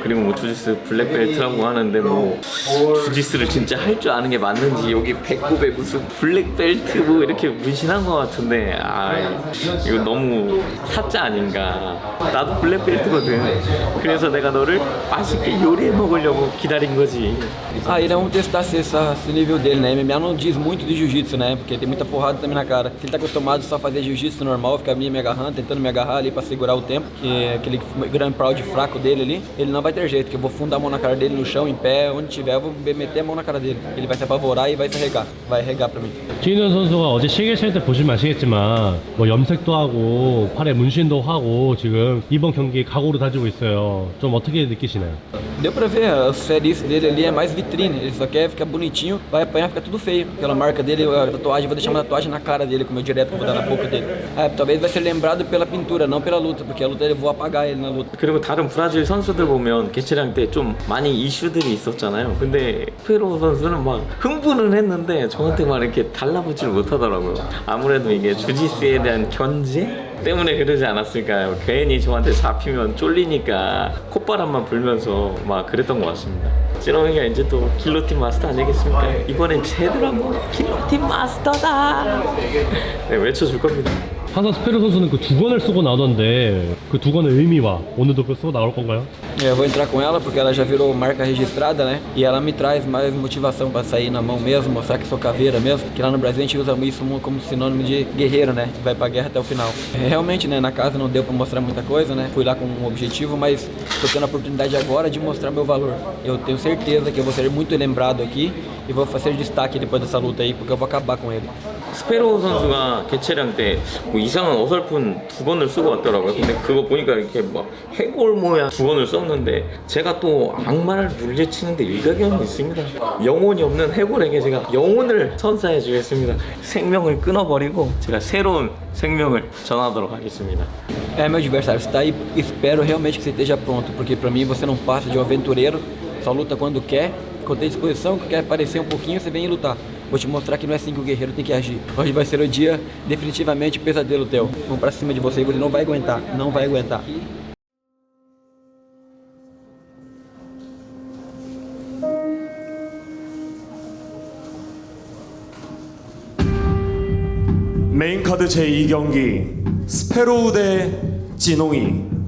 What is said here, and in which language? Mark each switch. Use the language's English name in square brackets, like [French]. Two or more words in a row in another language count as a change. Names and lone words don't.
[Korean] 그리고 뭐 주짓수 블랙벨트라고 하는데 뭐 주짓수를 진짜 할 줄 아는 게 맞는지 여기 배꼽에 무슨 블랙벨트 뭐 이렇게 문신한 것 같은데, 이거 너무 사짜 아닌가. 나도 블랙벨트거든. 그래서 내가 너를 맛있게 요리해 먹으려고 기다린 거지. [Portuguese] Ele vamos testar se esse nível dele, né? MMA não diz muito de jiu-jitsu, né? Porque tem muita porrada também na cara. Se ele tá acostumado só a fazer jiu-jitsu normal, ficar me agarrando, tentando me agarrar ali pra segurar o tempo, que é aquele grand proud fraco dele ali, ele não vai ter jeito, que eu vou fundar a mão na cara dele no chão, em pé, onde tiver, eu vou meter a mão na cara dele. Ele vai se apavorar e vai se arregar. Vai arregar pra mim. [Korean] 진현 선수가 어제 시계실 때 보시면 아시겠지만 뭐 염색도 hago, 팔에 문신도 하고 지금 이번 경기 각오를 다지고 있어요. 좀 어떻게 느끼시나요? [Portuguese] Deu pra ver, a série dele ali é mais vitrine, ele só quer ficar bonitinho, vai apanhar, fica tudo feio. Aquela marca dele, a tatuagem, vou deixar uma tatuagem na cara dele, como eu direto vou dar na boca dele. Talvez vai ser lembrado pela pintura, não pela luta, porque a luta eu vou apagar ele na luta. [Korean] 그리고 다른 브라질 선수들 보면 개체량 때 좀 많이 이슈들이 있었잖아요. 근데 페로 선수는 막 흥분은 했는데 저한테 막 이렇게 달라붙지를 못하더라고요. 아무래도 이게 주짓수에 대한 견제 때문에 그러지 않았을까요? 괜히 저한테 잡히면 쫄리니까 콧바람만 불면서 막 그랬던 것 같습니다. 찌렁이가 이제 또 길로틴 마스터 아니겠습니까? 이번엔 제대로 한번 길로틴 마스터다! 네, 외쳐줄 겁니다. 항상 스페로 선수는 그 두건을 쓰고 나오던데 그 두건의 의미와 오늘도 그 쓰고 나올 건가요? [Portuguese] Eu vou entrar com ela porque ela já virou marca registrada, né? E ela me traz mais motivação pra sair na mão mesmo, mostrar que sou caveira mesmo. Que lá no Brasil a gente usa isso como sinônimo de guerreiro, né? Que vai pra guerra até o final. Realmente, né? Na casa não deu pra mostrar muita coisa, né? Fui lá com um objetivo, mas tô tendo a oportunidade agora de mostrar meu valor. Eu tenho certeza que eu vou ser muito lembrado aqui e vou fazer destaque depois dessa luta aí, porque eu vou acabar com ele. [Korean] 스페로 선수가 개체량 때 뭐 이상한 어설픈 두건을 쓰고 왔더라고요. 근데 그거 보니까 이렇게 막 해골 모양 두건을 썼는데, 제가 또 악마를 물리치는데 일가견이 있습니다. 영혼이 없는 해골에게 제가 영혼을 선사해 주겠습니다. 생명을 끊어버리고 제가 새로운 생명을 전하도록 하겠습니다. [Portuguese] Meu adversário, você tá aí, espero realmente que você esteja pronto, porque pra mim você não passa de um aventureiro, só luta quando quer, quando tem disposição, quer aparecer um pouquinho, você vem e lutar. Vou te mostrar que não é assim que o guerreiro tem que agir. Hoje vai ser o dia definitivamente pesadelo teu. Vamos pra cima de você e você não vai aguentar, não vai aguentar. [Korean] 메인카드 제2경기 스페로우 대 찌농이.